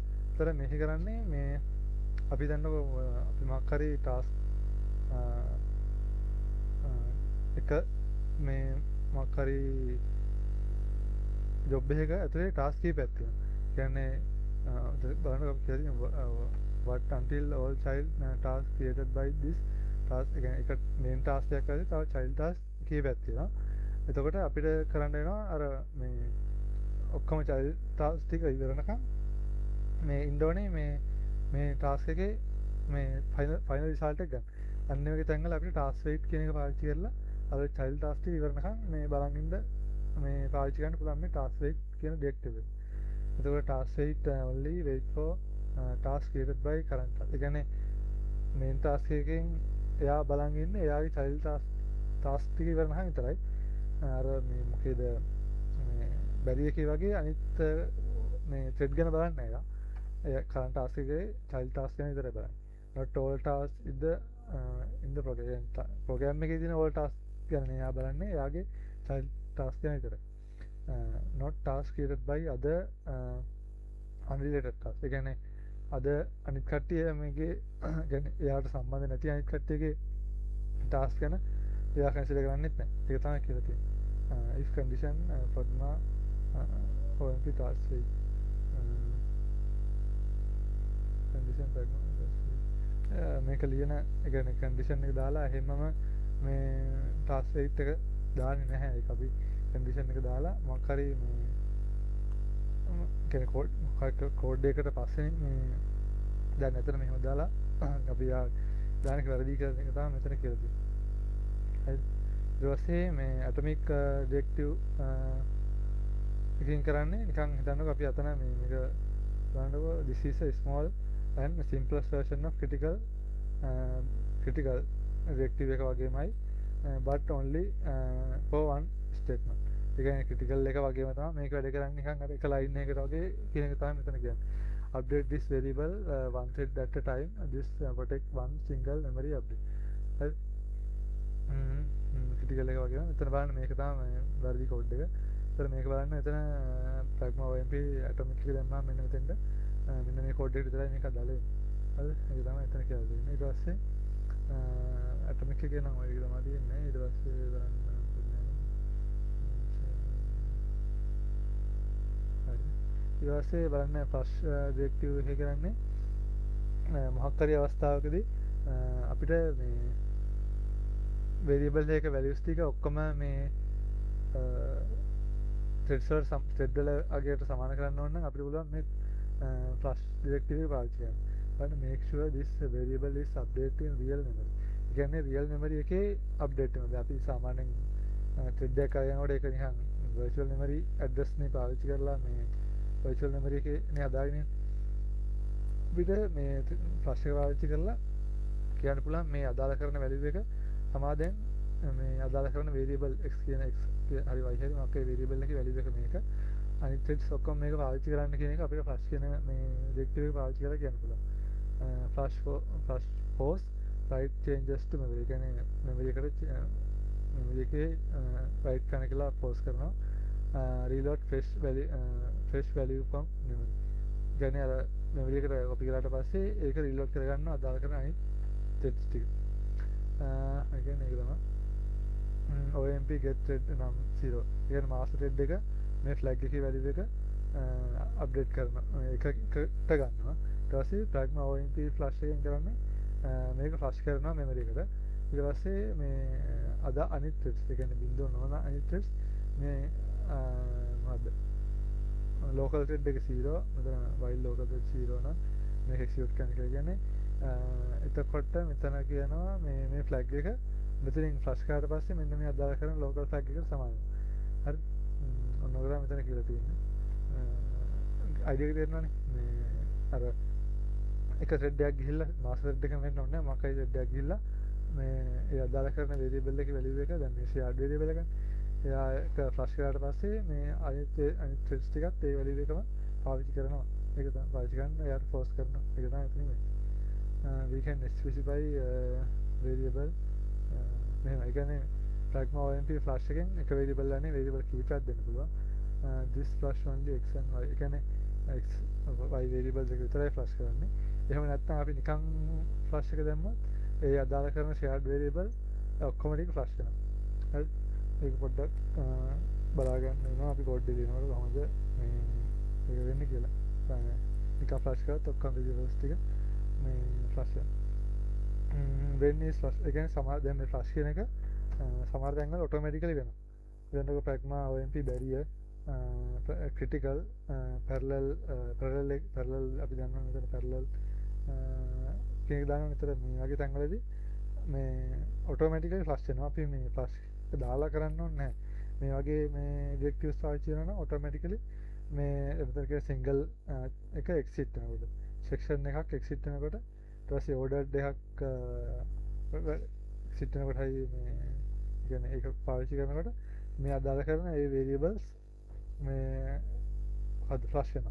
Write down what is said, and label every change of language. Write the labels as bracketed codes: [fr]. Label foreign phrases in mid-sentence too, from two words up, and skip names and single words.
[si] ඒතර මේක කරන්නේ මේ අපි දන්නකො අපි මොකක් හරි ටාස්ක් එක මේ මොකක් හරි ජොබ් එකක ඇතුලේ ටාස්ක් කීපයක් තියෙනවා. කියන්නේ බලන්න අපි කියලා තියෙනවා [en] what until all child task created by this task [si] එක එක [en] main task [si] එකක් ඇතුලේ තව [en] child task [si] කීපයක් තියෙනවා. එතකොට අපිට කරන්න වෙනවා අර මේ ඔක්කොම child task ටික ඉවරනකම් මේ ඉන්න ඕනේ මේ ටාස්ක් එකේ මේ [en] final result [si] එක ගන්න. අන්න ඒ වගේ තැන්වල අපිට [en] task wait [si] කියන එක පාවිච්චි කරලා අර [en] child task [si] ටික ඉවරනකම් මේ බලන් ඉන්න මේ පාවිච්චි කරන්න පුළුවන් මේ [en] task wait [si] කියන ඩිරෙක්ටිව් එක. [en] එතකොට task wait only wait for task created by current task. [si] ඒ කියන්නේ [en] main task [si] එකකින් එයා බලන් ඉන්නේ එයාගේ [en] child task [si] ටික ඉවරනකම් විතරයි. අර මේ මොකේද මේ බැරි එකේ වගේ අනිත් මේ ත්‍රෙඩ් ගැන බලන්නේ නැහැ. [en] current task [si] එකේ [en] child task [si] ගැන විතරයි බලන්නේ. [en] not all tasks in the program [si] එකේ තියෙන [en] all task [si] ගැන නෙවෙයි බලන්නේ. එයාගේ child task ගැන විතරයි. [en] not task created by other unrelated task. [si] ඒ කියන්නේ අද අනිත් කට්ටිය මේකේ කියන්නේ එයාට සම්බන්ධ නැති අනිත් කට්ටියගේ task ගැන එයා කන්සිඩර් කරන්නේත් නැහැ. ඒක තමයි කියලා තියෙන්නේ. [en] if condition pragma OMP task වෙයි. condition pragma [si] මේක ලියන එක කන්ඩිෂන් එක දාලා එහෙමම මේ [en] task wait [si] එක දාන්නේ නැහැ. ඒක අපි කන්ඩිෂන් එක දාලා මොකක් හරි මේ කියන්නේ කෝඩ් එකකට පස්සේ මේ දැන් ඇතන මෙහෙම දාලා අපි දාන එක වැරදි කියලා එක තමයි මෙතන කියලා තියෙන්නේ. හරි. ඊට පස්සේ මේ [en] atomic directive [si] එකකින් කරන්නේ නිකන් හිතන්නකෝ අපි අතන මේක බලන්නකෝ [en] this is a small and simplest version of critical directive [si] එක වගේමයි [en] but only for one statement. [si] ඒ කියන්නේ critical එක වගේම තමයි මේක වැඩ කරන්නේ නිකන් අර එක line එකකට වගේ කියන එක තමයි මෙතන කියන්නේ. [en] update this variable one thread at a time. This protect one single memory update. [si] හරි. critical එක වගේම මෙතන බලන්න මේක තමයි වැරදි කෝඩ් එක. ඒතර මේක බලන්න මෙතන [en] pragma omp atomic [si] එක දැම්මම මෙන්න මෙතෙන්ට මෙන්න මේ කෝඩ් එක විතරයි මේක දාලා හරි ඒක තමයි එතන කියලා දෙන්නේ. ඊට පස්සේ atomic එකේ නම් ඔය විදිහම තියෙන්නේ. ඊට පස්සේ බලන්න හරි. ඊට පස්සේ බලන්න [en] flush directive [si] එක කරන්නේ මොහක් හරි අවස්ථාවකදී අපිට මේ variable එක values ටික ඔක්කොම මේ threads වල අගයට සමාන කරන්න ඕන නම් අපිට පුළුවන් මේ [en] flush directive [si] එක පාවිච්චි කරන්න. [en] බලන්න make sure this variable is updated in real memory. [si] ඒ කියන්නේ [en] real memory [si] එකේ update වෙනවා. අපි සාමාන්‍යයෙන් thread එකක් අරගෙනකොට ඒක නිකන් [en] virtual memory address [si] නේ පාවිච්චි කරලා මේ [en] virtual memory [si] එකේ නේ හදාගෙන අපිට මේ flush එක පාවිච්චි කරලා කියන්න පුළුවන් මේ අදාළ කරන value එක සමාදෙන් මේ අදාළ කරන variable x කියන x හරි y හරි මොකක් හරි variable එකේ value එක මේක අනිත් threads ඔක්කොම මේක පාවිච්චි කරන්න කියන එක අපිට flush කියන මේ directive එක පාවිච්චි කරලා කියන්න පුළුවන්. [en] flush force write changes to memory. [si] කියන්නේ memory එකට memory එකේ write කරන්න කියලා force කරනවා. [en] reload fresh value from memory. [si] කියන්නේ අර memory එකට copy කරාට පස්සේ ඒක reload කරගන්නවා අදාළ කරන අනිත් threads ටික. ඒ කියන්නේ ඒක තමයි [en] OMP get thread [si] නම් 0. ඒ කියන්නේ [en] master thread [si] එක මේ flag එකේ value එක update කරනවා. එකට ගන්නවා. ඊට පස්සේ [en] pragma OMP flush [si] එකෙන් කරන්නේ මේක flush කරනවා memory එකට. ඊට පස්සේ මේ අද අනිත් threads ඒ කියන්නේ බිඳුව නොවන අනිත් threads මේ මොකද්ද [en] local thread [si] එක 0 මෙතන [en] while local thread [si] 0 නම් මේක execute කරන්න කියලා කියන්නේ එතකොට මෙතන කියනවා මේ flag එක මෙතනින් flush කරාට පස්සේ මෙන්න මේ අදාළ කරන [en] local flag [si] එකට සමානයි. හරි. ඔන්න ඔය මෙතන කියලා තියෙන්නේ. idea එක තේරෙනවනේ. මේ අර එක thread එකක් ගිහිල්ලා [en] master thread [si] එකෙන් වෙන්න ඕනේ මොකක්ද thread එකක් ගිහිල්ලා මේ ඒ අදාළ කරන variable එකේ value එක දැන් මේ [en] shared variable [si] එකනේ. එයා ඒක flush කරාට පස්සේ මේ අනිත් threads ටිකත් ඒ value එකම පාවිච්චි කරනවා. ඒක තමයි පාවිච්චි කරන්න එයාට force කරනවා. ඒක තමයි එතනින් වෙන්නේ. [en] We can specify variable මෙහෙම. [si] ඒ කියන්නේ [en] pragma omp flush [si] එකෙන් එක variable එකනේ variable කීපයක් දෙන්න පුළුවන්. [en] this flush only x and y. [si] ඒ කියන්නේ [en] x y variables [si] එක විතරයි [en] flush කරන්නේ. [si] එහෙම නැත්නම් අපි නිකන් flush එක දැම්මොත් ඒ අදාළ කරන [en] shared variable [si] ඔක්කොම ටික flush වෙනවා. හරි. ඒක පොඩ්ඩක් බලා ගන්න වෙනවා අපි කෝඩ් එක ලියනකොට කොහොමද මේ ඒක වෙන්නේ කියලා. නිකන් flush කරත් ඔක්කොම variables ටික මේ flush වෙනවා. [en] when is flush [si] ඒ කියන්නේ සමහර දැන් මේ flush කියන එක සමහර තැන්වල automatically වෙනවා. දැන් [en] pragma omp barrier critical parallel [si] අපි දන්නවා මෙතන parallel කියන එක දානවා විතර මේ වගේ තැන්වලදී මේ automatically flush වෙනවා. අපි මේ flush එක දාලා කරන්න ඕනේ නැහැ. මේ වගේ මේ directives පාවිච්චි කරනවා නම් automatically මේ එතන කියන single එක exit වෙනකොට section එකක් exit වෙනකොට ඊට පස්සේ ordered එකක් exit වෙනකොටයි මේ කියන්නේ ඒක පාවිච්චි කරනකොට මේ අදාළ කරන ඒ variables මේ හද flush වෙනවා.